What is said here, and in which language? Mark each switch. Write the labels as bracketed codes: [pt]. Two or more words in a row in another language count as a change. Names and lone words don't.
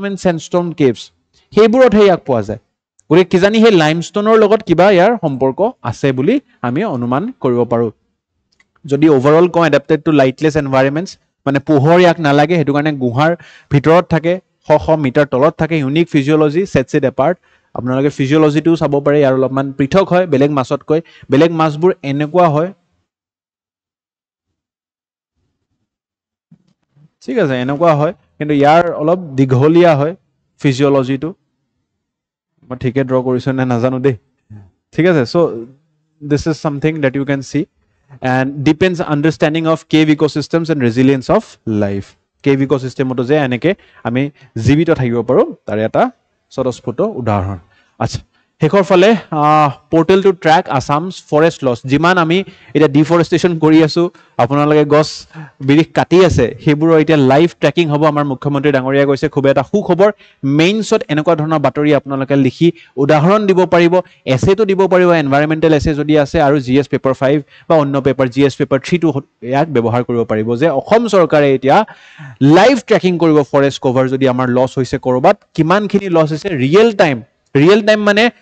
[en] and sandstone caves [as] সেইবোৰতহে ইয়াক পোৱা যায় গতিকে কিজানি সেই লাইমষ্টোনৰ লগত কিবা ইয়াৰ সম্পৰ্ক আছে বুলি আমি অনুমান কৰিব পাৰো যদি ওভাৰঅল কওঁ [en] adapted to lightless environments [as] মানে পোহৰ ইয়াক নালাগে হেতু কাৰণে গুহাৰ ভিতৰত থাকে 100 মিটাৰ তলত থাকে [en] unique physiology sets it apart [as] আপোনালোকে ফিজিওলজিটো চাব পাৰে ইয়াৰ অলপমান পৃথক হয় বেলেগ মাছতকৈ বেলেগ মাছবোৰ এনেকুৱা হয় ঠিক আছে এনেকুৱা হয় কিন্তু ইয়াৰ অলপ দীঘলীয়া হয় ফিজিঅলজিটো মই ঠিকে ড্ৰ কৰিছোঁ নে নাজানো দেই ঠিক আছে চ' [en] this is something that you can see and depends understanding of cave ecosystems and resilience of life cave ecosystem [as] তো যে এনেকে আমি জীৱিত থাকিব পাৰো তাৰ এটা সুস্পষ্ট উদাহৰণ আছে হেকৰ ফালে [en] portal to track Assam's forest [as] লছ যিমান আমি এটা ডিফৰেষ্টেশ্যন কৰি আছো আপোনালোকে গছ বিৰিখ কাটি আছে সেইবোৰ এতিয়া [en] live tracking [as] হ'ব আমাৰ মুখ্যমন্ত্ৰী ডাঙৰীয়া কৈছে খুব এটা সুখবৰ মেইনছত এনেকুৱা ধৰণৰ বাতৰি আপোনালোকে লিখি উদাহৰণ দিব পাৰিব এছেটো দিব পাৰিব [en] environmental essay [as] যদি আছে আৰু [en] GS paper 5 [as] বা অন্য পেপাৰ [en] GS paper 3 [as] টো ইয়াক ব্যৱহাৰ কৰিব পাৰিব যে অসম চৰকাৰে এতিয়া [en] live tracking [as] কৰিব [en] forest cover [as] যদি আমাৰ লছ হৈছে কৰবাত কিমানখিনি লছ হৈছে [en] real time [as] মানে